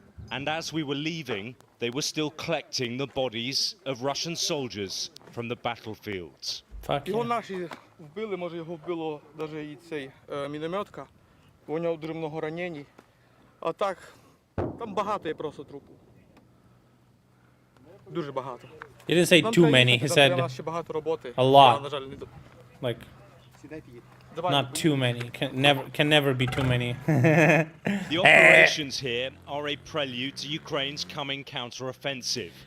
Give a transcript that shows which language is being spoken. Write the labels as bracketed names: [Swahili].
[English] And as we were leaving, they were still collecting the bodies of Russian soldiers from the battlefields. [Ukrainian] Його наші вбили, може його вбило навіть і цей мінометка. У нього дуже много ранень. А так, там багато є просто трупів. Дуже багато. [English] He didn't say too many, he said a lot. Like, not too many. Can never be too many. The operations here are a prelude to Ukraine's coming counter-offensive.